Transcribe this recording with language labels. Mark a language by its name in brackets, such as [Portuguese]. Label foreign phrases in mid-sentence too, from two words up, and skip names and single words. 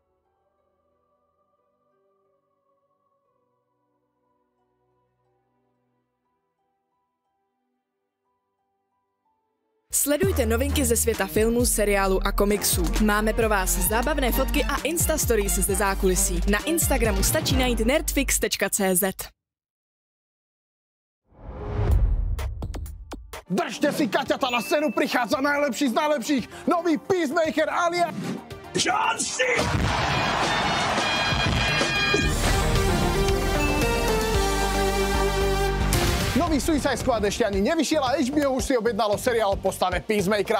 [Czech] Sledujte novinky ze světa filmů, seriálů a komiksů. Máme pro vás zábavné fotky a Insta Stories ze zákulisí. Na Instagramu stačí najít nerdfix.cz. Držte si Kaťata, [Slovak] na scénu prichádza najlepší z najlepších, nový Peacemaker alias John Cena! Nový Suicide Squad ešte ani nevyšiel a HBO už si objednalo seriál o postave Peacemakera.